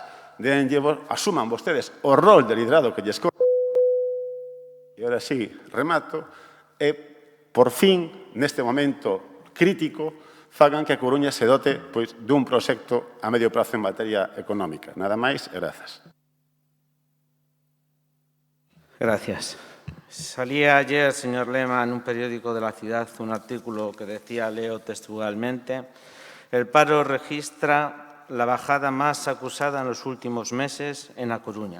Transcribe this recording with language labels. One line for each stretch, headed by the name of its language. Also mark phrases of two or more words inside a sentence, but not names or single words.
Galician: Asuman vostedes o rol de liderado que lles corresponde. E ahora sí, remato, e por fin, neste momento crítico, fagan que a Coruña se dote dun proxecto a medio prazo en materia económica. Nada máis e grazas.
Spanish: Gracias. Salía ayer, señor Lema, en un periódico de la ciudad un artículo que decía, leo textualmente, el paro registra la bajada más acusada en los últimos meses en A Coruña.